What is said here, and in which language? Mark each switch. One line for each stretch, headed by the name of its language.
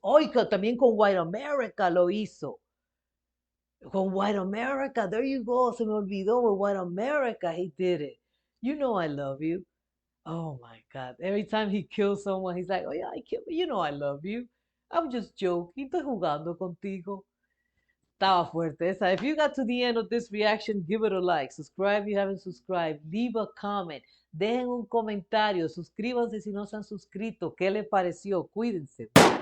Spanish: Hoy también con White America lo hizo.
English: Con White America, there you go.
Spanish: Se me olvidó
English: with White America, he did it. You know I love you. Oh my God. Every time he kills someone, he's like, oh yeah, I killed you. You know I love you. I'm just joking.
Spanish: Estoy jugando contigo. Estaba fuerte esa.
English: If you got to the end of this reaction, give it a like. Subscribe if you haven't subscribed. Leave a comment.
Spanish: Dejen un comentario. Suscríbanse si no se han suscrito. ¿Qué les pareció? Cuídense.